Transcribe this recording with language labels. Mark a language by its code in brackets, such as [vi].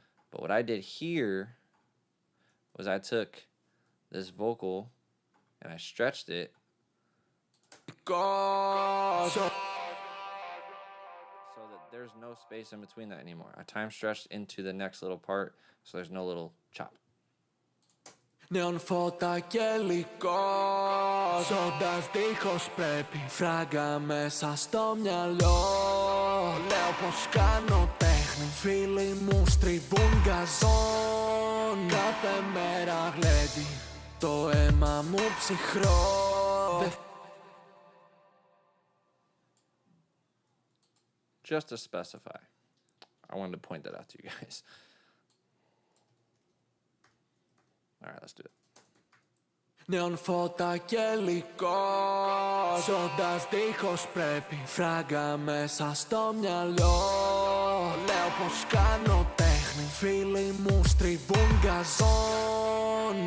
[en] But what I did here was I took this vocal and I stretched it so that there's no space in between that anymore. I time stretched into the next little part, so there's no little chop. [el] Neon φώτα και υλικό, ζώντας δίχως πρέπει, φράγκα μέσα στο μυαλό. Λέω πως κάνω τέχνη, φίλοι μου στριβούν γκαζόν. Κάθε μέρα γλέντι, το αίμα μου ψυχρό. [en] Just to specify, I wanted to point that out to you guys. All right, let's do it. [el] Neon φώτα και υλικό, ζώντας δίχως πρέπει, φράγκα μέσα στο μυαλό. Λέω πως κάνω τέχνη, φίλοι μου στριβούν γκαζόν.